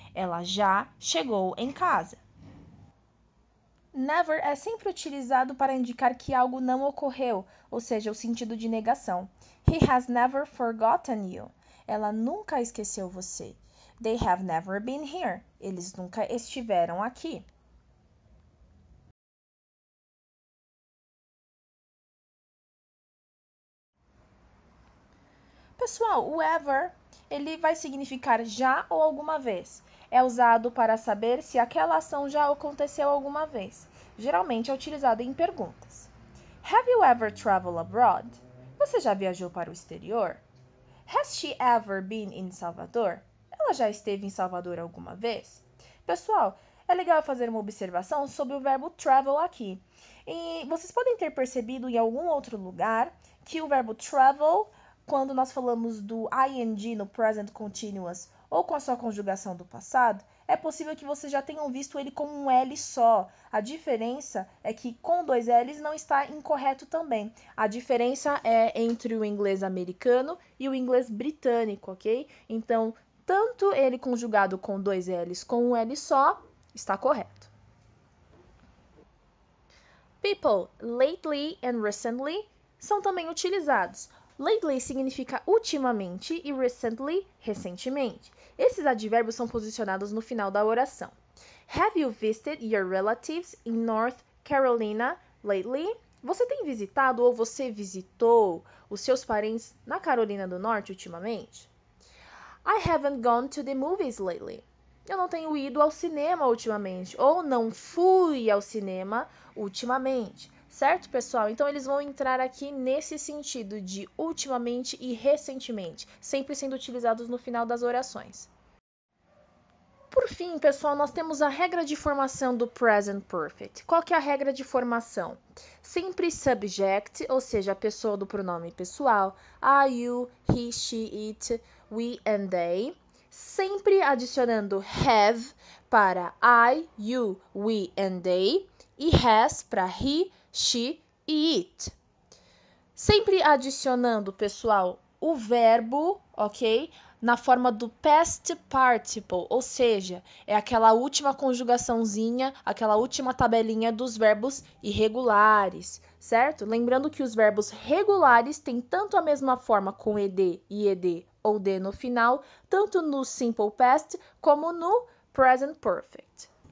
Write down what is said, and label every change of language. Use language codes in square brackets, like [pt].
[pt] Ela já chegou em casa. Never é sempre utilizado para indicar que algo não ocorreu, ou seja, o sentido de negação. [en] He has never forgotten you. [pt] Ela nunca esqueceu você. [en] They have never been here. [pt] Eles nunca estiveram aqui. Pessoal, o ever, ele vai significar já ou alguma vez. É usado para saber se aquela ação já aconteceu alguma vez. Geralmente é utilizado em perguntas. [en] Have you ever traveled abroad? [pt] Você já viajou para o exterior? [en] Has she ever been in Salvador? [pt] Ela já esteve em Salvador alguma vez? Pessoal, é legal fazer uma observação sobre o verbo travel aqui. E vocês podem ter percebido em algum outro lugar que o verbo travel, quando nós falamos do ing no present continuous ou com a sua conjugação do passado, é possível que vocês já tenham visto ele como um L só. A diferença é que com dois L's não está incorreto também. A diferença é entre o inglês americano e o inglês britânico, ok? Então, tanto ele conjugado com dois L's com um L só, está correto. People, lately and recently, são também utilizados. Lately significa ultimamente e recently, recentemente. Esses advérbios são posicionados no final da oração. [en] Have you visited your relatives in North Carolina lately? [pt] Você tem visitado ou você visitou os seus parentes na Carolina do Norte ultimamente? [en] I haven't gone to the movies lately. [pt] Eu não tenho ido ao cinema ultimamente, ou não fui ao cinema ultimamente. Certo, pessoal? Então, eles vão entrar aqui nesse sentido de ultimamente e recentemente, sempre sendo utilizados no final das orações. Por fim, pessoal, nós temos a regra de formação do present perfect. Qual que é a regra de formação? Sempre subject, ou seja, a pessoa do pronome pessoal, I, you, he, she, it, we and they. Sempre adicionando have para I, you, we and they e has para he, she e it. Sempre adicionando, pessoal, o verbo, ok? Na forma do past participle, ou seja, é aquela última conjugaçãozinha, aquela última tabelinha dos verbos irregulares, certo? Lembrando que os verbos regulares têm tanto a mesma forma com ed, ied ou d no final, tanto no simple past como no present perfect.